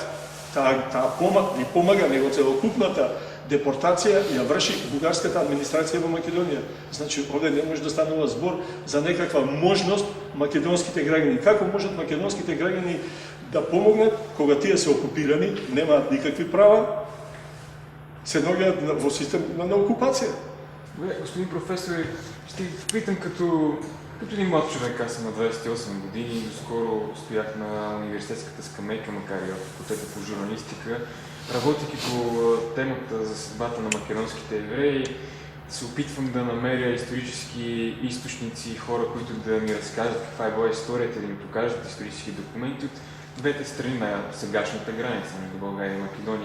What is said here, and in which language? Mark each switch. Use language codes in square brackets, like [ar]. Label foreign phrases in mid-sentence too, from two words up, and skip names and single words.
[mk] Таа помага, него целокупната депортација ја врши бугарската администрација во Македонија. Значи, овде не може да станува збор за некаква можност македонските граѓани. Како можат македонските граѓани да помогнат кога тие се окупирани, немаат никакви права, се наоѓаат во систем на окупација? [bg] Господин професор, ще ви питам като един млад човек, аз съм на 28 години, доскоро стоях на университетската скамейка, макар и в факултета по журналистика, работейки по темата за съдбата на македонските евреи, се опитвам да намеря исторически източници, хора, които да ми разкажат каква е била историята, да ми покажат исторически документи от двете страни на сегашната граница между България и Македония.